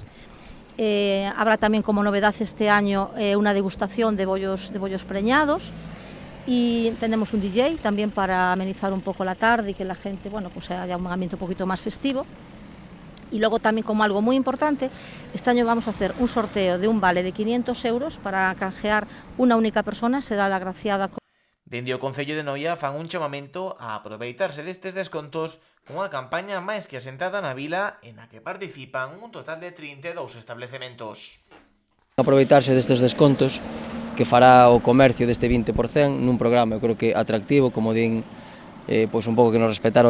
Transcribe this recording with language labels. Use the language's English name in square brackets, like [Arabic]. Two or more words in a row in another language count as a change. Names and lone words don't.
[Spanish] Habrá también como novedad este año una degustación de bollos preñados y tenemos un DJ también para amenizar un poco la tarde y que la gente, bueno, pues haya un ambiente un poquito más festivo. Y luego también, como algo muy importante, este año vamos a hacer un sorteo de un vale de 500 euros para canjear una única persona, será la agraciada. [Galician] Dende o Concello de Noia fan un chamamento a aproveitarse destes descontos cunha campaña máis que asentada na vila en a que participan un total de 32 establecementos. Aproveitarse destes descontos que fará o comercio deste 20% nun programa, eu creo que atractivo, como din, pois un pouco que nos respetara o